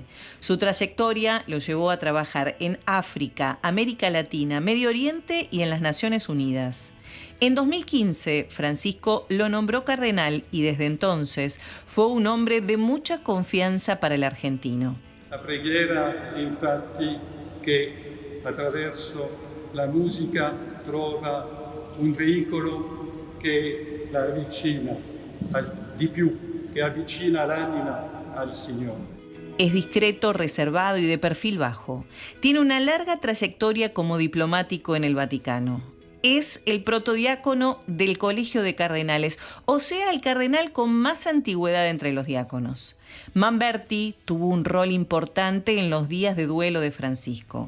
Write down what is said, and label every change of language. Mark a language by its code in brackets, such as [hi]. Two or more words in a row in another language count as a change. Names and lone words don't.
[es] Su trayectoria lo llevó a trabajar en África, América Latina, Medio Oriente y en las Naciones Unidas. En 2015, Francisco lo nombró cardenal y desde entonces fue un hombre de mucha confianza para el argentino. [it] La preghiera, infatti, che attraverso la musica trova un veicolo che la avvicina di più, che avvicina l'anima al Signore. [es] Es discreto, reservado y de perfil bajo. Tiene una larga trayectoria como diplomático en el Vaticano. Es el protodiácono del Colegio de Cardenales, o sea, el cardenal con más antigüedad entre los diáconos. Mamberti tuvo un rol importante en los días de duelo de Francisco.